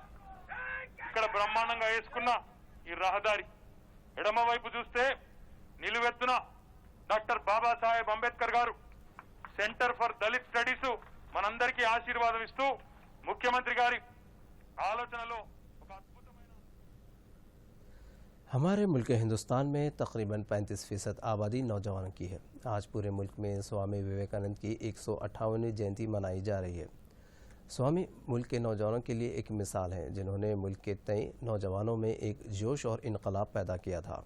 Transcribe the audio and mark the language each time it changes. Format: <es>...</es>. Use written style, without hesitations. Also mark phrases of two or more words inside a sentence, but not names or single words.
<te>ఇక్కడ బ్రహ్మాండంగా వేసుకున్న ఈ రహదారి, ఎడమ వైపు చూస్తే నిలువెత్తున డాక్టర్ బాబాసాహెబ్ అంబేద్కర్ గారు సెంటర్ ఫర్ దళిత్ స్టడీస్ మనందరికీ ఆశీర్వాదం ఇస్తూ ముఖ్యమంత్రి గారి ఆలోచనలో ఒక అద్భుతమైన</te> <ur>ہمارے ملک ہندوستان میں تقریباً 35% آبادی نوجوانوں کی ہے۔ آج پورے ملک میں سوامی وویکانند کی 158ویں جینتی منائی جا رہی ہے۔ سوامی ملک کے نوجوانوں کے لیے ایک مثال ہیں جنہوں نے ملک کے تئیں نوجوانوں میں ایک جوش اور انقلاب پیدا کیا تھا۔</ur>